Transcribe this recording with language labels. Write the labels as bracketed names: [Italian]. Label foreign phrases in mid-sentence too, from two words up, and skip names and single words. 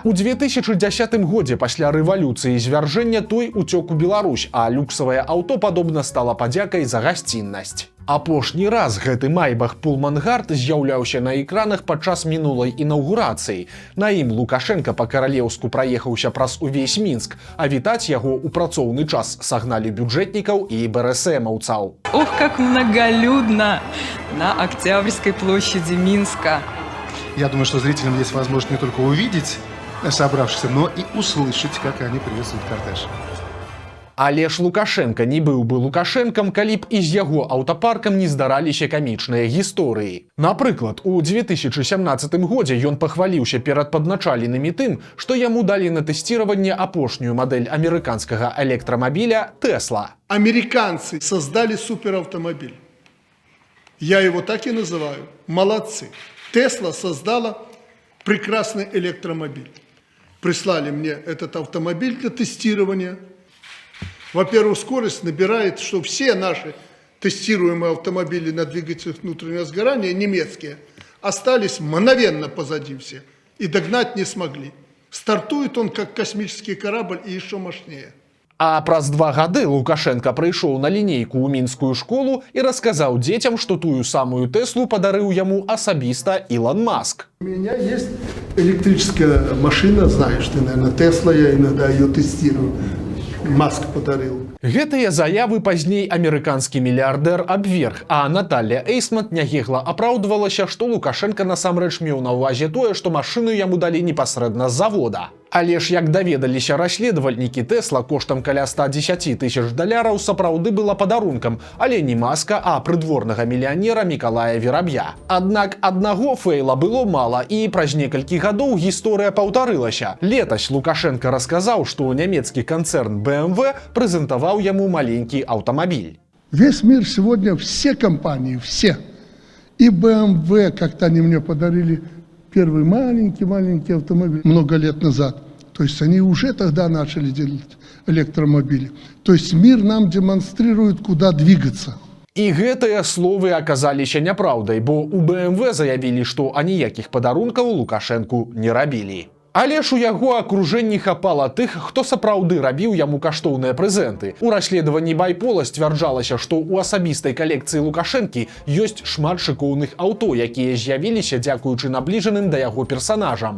[Belarusian] У 2010 годзе пасля рэвалюцыі звяржэння той уцёк у Беларусь, а люксавае аўто падобна стала падзякай за гасціннасць. Апошні раз гэты майбах Pullman Guard з'яўляўся на экранах падчас мінулай інаўгурацыі. На ім Лукашенка па-каралеўску праехаўся праз увесь Мінск, а вітаць яго ў працоўны час сагналі бюджэтнікаў і БРСМаўцаў. [Russian] Ох, как многолюдно на Октябрьской площади Минска. Я думаю, что зрителям есть возможность не только увидеть собравшихся, но и услышать, как они приветствуют кортеж. [Belarusian] Але ж Лукашенка не быў бы Лукашэнкам, калі б і з яго аўтапаркам не здараліся камічныя гісторыі. Напрыклад, у 2017 годзе ён пахваліўся перад падначаленымі тым, што яму далі на тэсціраванне апошнюю мадэль амерыканскага электрамабіля Tesla. [Russian] Американцы создали суперавтомобиль. Я его так и называю. Молодцы. Tesla создала прекрасный электромобиль. Прислали мне этот автомобиль для тестирования. Во-первых, скорость набирает, что все наши тестируемые автомобили на двигателях внутреннего сгорания, немецкие, остались мгновенно позади все и догнать не смогли. Стартует он как космический корабль и еще мощнее. А праз 2 гады Лукашенка прыйшоў на лінейку ў мінскую школу і расказаў дзецям, што тую самую Теслу падарыў яму асабіста Ілон Маск. У меня есть электрическая машина, знаешь ты, наверное, Тесла, я иногда ее тестирую. Маск подарил. [Belarusian] Гэтыя заявы пазней амерыканскі мільярдэр абверг, а Наталля Эйсмонт нягегла апраўдвалася, што Лукашенка насамрэч меў на ўвазе тое, што машыну яму далі непасрэдна з завода. Але ж, як даведаліся расследавальнікі, Тесла коштам каля 110 тысяч даляраў сапраўды была падарункам, але не Маска, а прыдворнага мільянера Мікалая Вераб'я. Аднак аднаго фэйла было мала, і праз некалькі гадоў гісторыя паўтарылася. Летась Лукашенка расказаў, што нямецкі канцэрн BMW прэзентаваў яму маленькі аўтамабіль. [Russian] Весь мир сегодня, все компании, все. И BMW, как-то они мне подарили первый маленький автомобиль много лет назад. То есть они уже тогда начали делать электромобили. То есть мир нам демонстрирует, куда двигаться. [Belarusian] І гэтыя словы аказаліся няпраўдай, бо у BMW заявілі, што аніякіх падарункаў Лукашэнку не рабілі. Але ж у яго акружэнні хапала тых, хто сапраўды рабіў яму каштоўныя прэзенты. У расследаванні Байпола сцвярджалася, што ў асабістай калекцыі Лукашэнкі ёсць шмат шыкоўных аўто, якія з'явіліся дзякуючы набліжаным да яго персанажам.